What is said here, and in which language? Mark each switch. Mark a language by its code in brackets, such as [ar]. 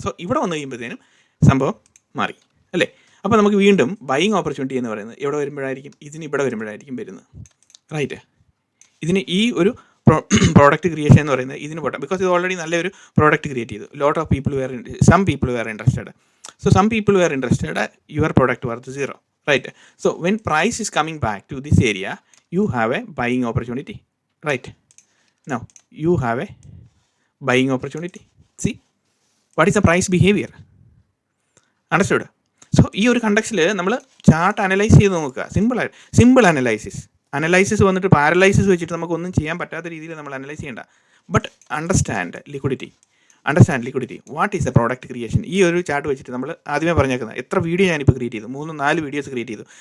[ml] So ഇവിടെ വന്നു കഴിയുമ്പോഴത്തേനും സംഭവം മാറി, അല്ലേ? അപ്പോൾ നമുക്ക് വീണ്ടും ബൈയിങ് ഓപ്പർച്യൂണിറ്റി എന്ന് പറയുന്നത് എവിടെ വരുമ്പോഴായിരിക്കും? ഇവിടെ വരുമ്പോഴായിരിക്കും വരുന്നത്, റൈറ്റ്? ഇതിന് ഈ ഒരു പ്രോഡക്റ്റ് ക്രിയേഷൻ എന്ന് പറയുന്നത് ഇതിന് പോട്ടെ, ബിക്കോസ് ഇത് ഓൾറെഡി നല്ലൊരു പ്രോഡക്റ്റ് ക്രിയേറ്റ് ചെയ്തു. [en] Lot of people some people were interested. So some people were interested, your product worth 0, right? So when price is coming back to this area, you have a buying opportunity, right? Now you have a buying opportunity. See what is the price behavior? Understood? [ml] So ഈ ഒരു കണ്ടക്സിൽ നമ്മൾ chart analyse ചെയ്ത് നോക്കുക. Simple analysis വന്നിട്ട് paralysis വെച്ചിട്ട് നമുക്കൊന്നും ചെയ്യാൻ പറ്റാത്ത രീതിയിൽ നമ്മൾ അനലൈസ് ചെയ്യേണ്ട. [en] But understand liquidity. What is a product creation? [ml] ഈ ഒരു ചാർട്ട് വെച്ചിട്ട് നമ്മൾ ആദ്യമേ പറഞ്ഞേക്കുന്നത് എത്ര വീഡിയോ ഞാനിപ്പോൾ ക്രിയേറ്റ് ചെയ്തു, 3-4 വീഡിയോസ് ക്രിയേറ്റ് ചെയ്തു.